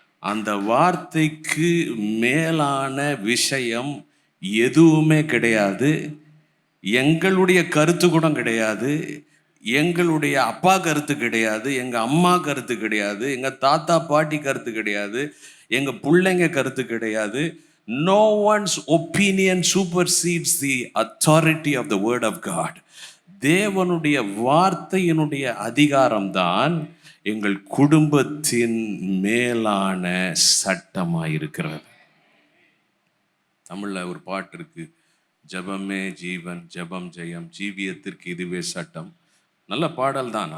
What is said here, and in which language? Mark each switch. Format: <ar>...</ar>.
<ta>அந்த வார்த்தைக்கு மேலான விஷயம் எதுவுமே கிடையாது. எங்களுடைய கருத்து கூட கிடையாது, எங்களுடைய அப்பா கருத்து கிடையாது, எங்கள் அம்மா கருத்து கிடையாது, எங்கள் தாத்தா பாட்டி கருத்து கிடையாது, எங்கள் பிள்ளைங்க கருத்து கிடையாது.</ta> <en>No one's opinion supersedes the authority of the word of God.</en> <ta>தேவனுடைய வார்த்தையினுடைய அதிகாரம்தான் எங்கள் குடும்பத்தின் மேலான சட்டமாக இருக்கிறது. தமிழில் ஒரு பாட்டு இருக்கு, ஜபமே ஜீவன், ஜபம் ஜெயம், ஜீவியத்திற்கு இதுவே சட்டம். நல்ல பாடல் தான்.</ta>